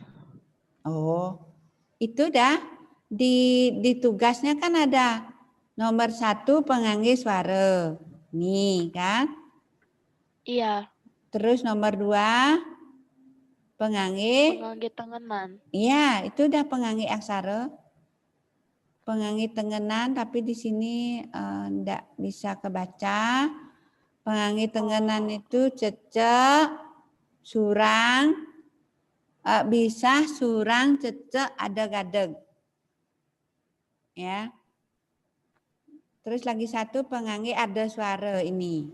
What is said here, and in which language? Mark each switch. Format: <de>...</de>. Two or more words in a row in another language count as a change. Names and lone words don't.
<id>Oh, itu dah di tugasnya kan ada nomor 1 pengangge suara. Nih kan? Iya. Terus nomor 2 pengangge tengenan. Iya, itu udah pengangge aksara. Pengangge tengenan, tapi di sini enggak bisa kebaca. Pengangge tengenan itu cecek, surang, bisa surang, cecek, adeg-adeg. Ya. Terus lagi satu pengangge ada suara ini.</id>